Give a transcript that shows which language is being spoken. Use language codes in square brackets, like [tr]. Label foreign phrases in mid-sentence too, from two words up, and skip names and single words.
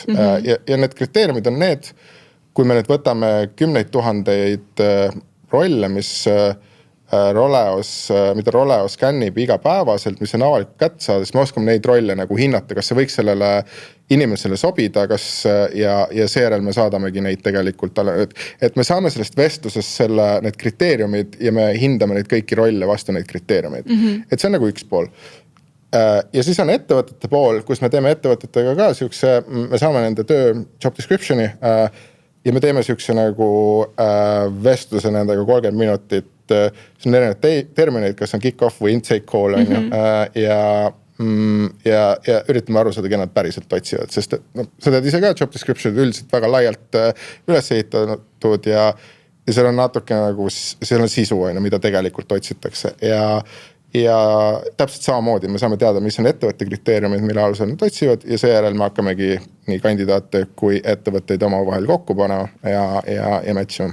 [et] Ja need kriteeriumid on need, kui me nüüd võtame 10 000 rolle, mida Roleo skännib igapäevaselt, mis on avalikult kätte saada, siis me oskame neid rolle nagu hinnata, kas see võiks sellele inimesele sobida, ja seejärel me saadamegi neid tegelikult, et me saame sellest vestlusest need kriteeriumid ja me hindame neid kõiki rolle vastu neid kriteeriumid. Et see on nagu üks pool. ja siis on ettevõtete pool, kus me teeme ettevõtetega ka siukse, me saame nende töö [en] job description'i [et] ja me teeme siukse nagu vestluse nendega 30 minutit. See on erinevad termineid, kas on kick-off või [en] intake call [et] on ju. Ja üritame aru saada, keda nad päriselt otsivad, sest sa tead ise ka [en] job description [et] üldiselt väga laialt üles ehitatud ja seal on natuke nagu, seal on sisu on ju, mida tegelikult otsitakse ja täpselt samamoodi me saame teada, mis on ettevõtte kriteeriumid, mille alusel nad otsivad ja seejärel me hakkamegi nii kandidaate kui ettevõtteid omavahel kokku panema ja matchima.